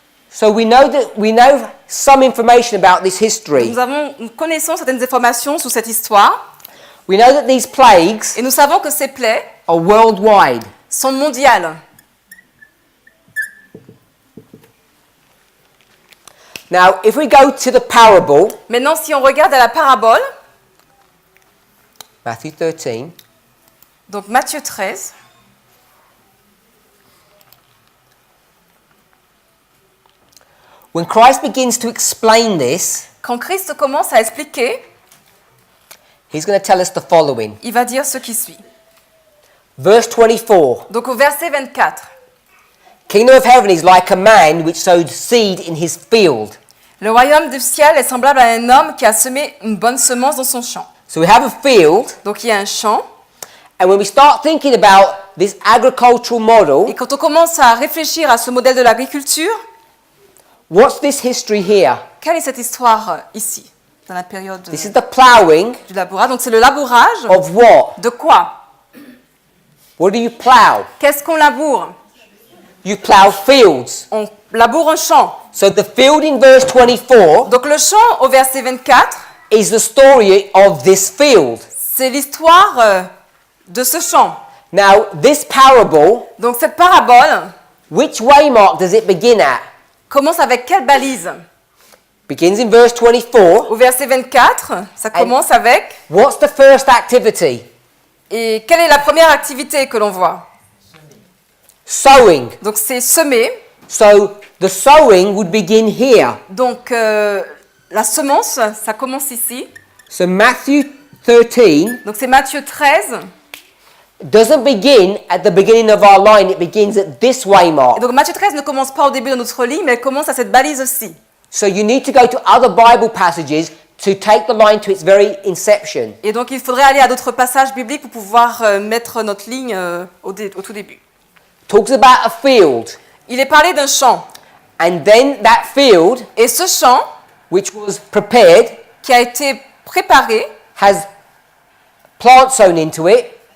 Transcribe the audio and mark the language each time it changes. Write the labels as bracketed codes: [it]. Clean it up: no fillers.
[en] So we know some information about this history. [fr] Nous connaissons certaines informations sur cette histoire, [en] We know that these plagues [fr] et nous savons que ces plaies [en] are worldwide. [fr] sont mondiales. [en] Now, if we go to the parable, [fr] Maintenant, si on regarde à la parabole, [en] Matthew 13, [fr] donc Matthieu 13, [en] when Christ begins to explain this, [fr] quand Christ commence à expliquer, [en] he's going to tell us the following. [fr] il va dire ce qui suit. [en] Verse 24. [fr] Donc au verset 24, [en] Kingdom of heaven is like a man which sowed seed in his field. [fr] le royaume du ciel est semblable à un homme qui a semé une bonne semence dans son champ. [en] So we have a field, [fr] Donc il y a un champ, [en] and when we start thinking about this agricultural [fr] et [en] model, [fr] quand on commence à réfléchir à ce modèle de l'agriculture, [en] what's this history here? [fr] quelle est cette histoire ici, dans la période [en] This is the ploughing [fr] du labourage? Donc c'est le labourage [en] of what? [fr] de quoi? [en] What do you plough? [fr] Qu'est-ce qu'on laboure? [en] You plough fields. [fr] On laboure un champ. [en] So the field in verse 24 [fr] Donc le champ au verset 24, [en] is the story of this field. [fr] c'est l'histoire de ce champ. [en] Now, this parable, [fr] Donc cette parabole [en] which waymark does it begin at? [fr] commence avec quelle balise? [en] Begins in verse 24. [fr] Au verset 24, ça commence avec... [en] What's the first activity? [fr] Et quelle est la première activité que l'on voit? [en] Sowing. [fr] Donc c'est semer. [en] So the sowing would begin here. [fr] Donc la semence, ça commence ici. [en] So Matthew 13 [fr] Donc c'est Matthieu 13. [en] doesn't begin at the beginning of our line, it begins at this [fr] Et [en] waymark. [fr] donc Matthieu 13 ne commence pas au début de notre ligne, mais elle commence à cette balise-ci. [en] So you need to go to other Bible passages to take the line to its very inception. [fr] Et donc il faudrait aller à d'autres passages bibliques pour pouvoir mettre notre ligne au tout début. [en] Talks about a field, [fr] Il est parlé d'un champ. [en] and then that field, [fr] Et ce champ, [en] which was prepared, [fr] qui a été préparé, [en] has plants sown into it,